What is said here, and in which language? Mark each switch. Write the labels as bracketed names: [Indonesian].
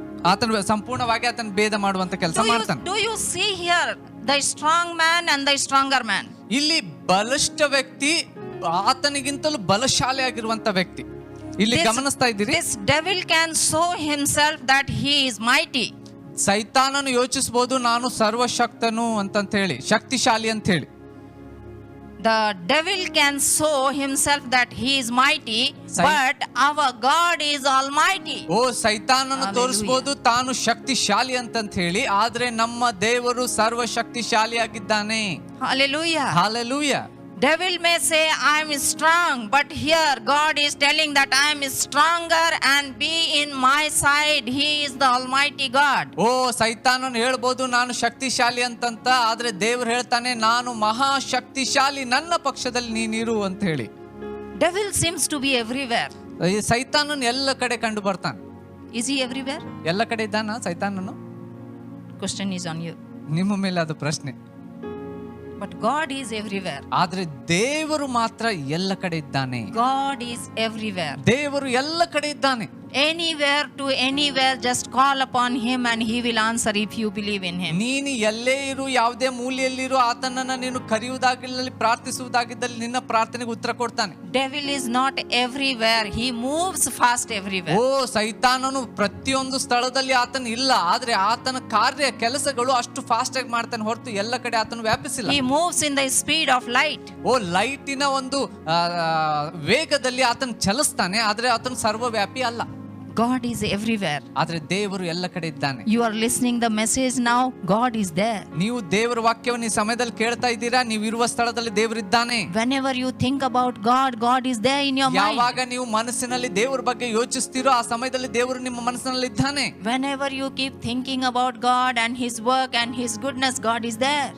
[Kannada] ಆತನ ಸಂಪೂರ್ಣವಾಗಿ ಆತನ ಭೇದ ಮಾಡುವಂತ ಕೆಲಸ ಮಾಡ್ತಾನೆ. [English] Do you see here the strong man and the stronger man? [Kannada] ಇಲ್ಲಿ ಬಲಿಷ್ಠ ವ್ಯಕ್ತಿ ಆತನಿಗಿಂತಲೂ ಬಲಶಾಲಿ ಆಗಿರುವಂತ ವ್ಯಕ್ತಿ ಇಲ್ಲಿ ಗಮನಿಸ್ತಾ ಇದ್ದೀರಿ. [English] This devil can show himself that he is mighty. [Kannada] ಸೈತಾನನು ಯೋಚಿಸಬಹುದು ನಾನು ಸರ್ವಶಕ್ತನು ಅಂತ ಹೇಳಿ, ಶಕ್ತಿಶಾಲಿ ಅಂತ ಹೇಳಿ. [English] The devil can show himself that he is mighty, but our God is almighty. [Kannada] ಸೈತಾನನು ತೋರಿಸಬಹುದು ತಾನು ಶಕ್ತಿಶಾಲಿ ಅಂತ ಹೇಳಿ, ಆದ್ರೆ ನಮ್ಮ ದೇವರು ಸರ್ವಶಕ್ತಿಶಾಲಿ ಆಗಿದ್ದಾನೆ. [English] Hallelujah. Hallelujah. Devil may say I am strong, but here God is telling that I am stronger and be in my side. He is the almighty God. [Kannada] ಸೈತಾನನು ಹೇಳ್ಬೋದು ನಾನು ಶಕ್ತಿಶಾಲಿ ಅಂತ, ಆದ್ರೆ ದೇವರು ಹೇಳ್ತಾನೆ ನಾನು ಮಹಾಶಕ್ತಿಶಾಲಿ, ನನ್ನ ಪಕ್ಷದಲ್ಲಿ ನೀನಿರು ಅಂತ ಹೇಳಿ. [English] Devil seems to be everywhere. [Kannada] ಈ ಸೈತಾನನು ಎಲ್ಲ ಕಡೆ ಕಂಡು ಬರ್ತಾನೆ. [English] Is he everywhere? [Kannada] ಎಲ್ಲ ಕಡೆ ಇದ್ದಾನ ಸೈತಾನನು? [English] Question is on you. [Kannada] ನಿಮ್ಮ ಮೇಲೆ ಅದು ಪ್ರಶ್ನೆ. [English] But God is everywhere. [Kannada] ಆದ್ರೆ ದೇವರು ಮಾತ್ರ ಎಲ್ಲ ಕಡೆ ಇದ್ದಾನೆ. [English] God is everywhere. [Kannada] ದೇವರು ಎಲ್ಲ ಕಡೆ ಇದ್ದಾನೆ. [English] Anywhere to anywhere, just call upon him and he will answer if you believe in him. [Kannada] ನೀನು ಎಲ್ಲೇ ಇರು, ಯಾವುದೇ ಮೂಲೆಯಲ್ಲಿರು, ಆತನನ್ನ ನೀನು ಕರೆಯುವುದಾಗಿದ್ದಲ್ಲಿ, ಪ್ರಾರ್ಥಿಸುವುದಾಗಿದ್ದಲ್ಲಿ ನಿನ್ನ ಪ್ರಾರ್ಥನೆಗೆ ಉತ್ತರ ಕೊಡ್ತಾನೆ. [English] Devil is not everywhere. He moves fast everywhere. [Kannada] ಸೈತಾನನು ಪ್ರತಿಯೊಂದು ಸ್ಥಳದಲ್ಲಿ ಆತನ ಇಲ್ಲ, ಆದ್ರೆ ಆತನ ಕೆಲಸಗಳು ಅಷ್ಟು ಫಾಸ್ಟ್ ಆಗಿ ಮಾಡ್ತಾನೆ ಹೊರತು ಎಲ್ಲ ಕಡೆ ಆತನು ವ್ಯಾಪಿಸಿಲ್ಲ. [English] He moves in the speed of light. [Kannada] ಲೈಟಿನ ಒಂದು ವೇಗದಲ್ಲಿ ಆತನ ಚಲಿಸ್ತಾನೆ, ಆದ್ರೆ ಆತನು ಸರ್ವವ್ಯಾಪಿ ಅಲ್ಲ. [English] God is everywhere. [Kannada] ಆದ್ರೆ ದೇವರು ಎಲ್ಲ ಕಡೆ ಇದ್ದಾನೆ. [English] You are listening the message now. God is there. [Kannada] ನೀವು ದೇವರ ವಾಕ್ಯವನ್ನು ಈ ಸಮಯದಲ್ಲಿ ಕೇಳ್ತಾ ಇದ್ದೀರಾ, ನೀವು ಇರುವ ಸ್ಥಳದಲ್ಲಿ ದೇವರಿದ್ದಾನೆ. [English] Whenever you think about God, God is there in your mind. [Kannada] ಯಾವಾಗ ನೀವು ಮನಸ್ಸಿನಲ್ಲಿ ದೇವರ ಬಗ್ಗೆ ಯೋಚಿಸ್ತೀರೋ ಆ ಸಮಯದಲ್ಲಿ ದೇವರು ನಿಮ್ಮ ಮನಸ್ಸಿನಲ್ಲಿ ಇದ್ದಾನೆ. [English] Whenever you keep thinking about God and his work and his goodness, God is there.